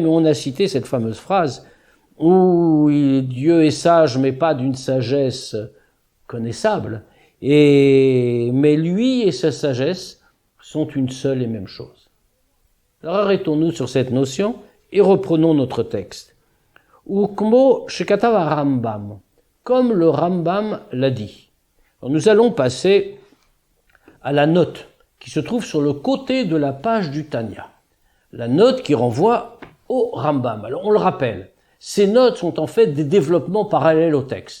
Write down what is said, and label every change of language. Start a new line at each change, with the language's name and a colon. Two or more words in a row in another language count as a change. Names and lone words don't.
French: Et on a cité cette fameuse phrase où Dieu est sage, mais pas d'une sagesse connaissable. Mais lui et sa sagesse sont une seule et même chose. Alors arrêtons-nous sur cette notion et reprenons notre texte.
Hebrew: וכמו שכתב רמב״ם,
French: comme le Rambam l'a dit. Alors nous allons passer à la note qui se trouve sur le côté de la page du Tanya. La note qui renvoie au Rambam. Alors on le rappelle, ces notes sont en fait des développements parallèles au texte.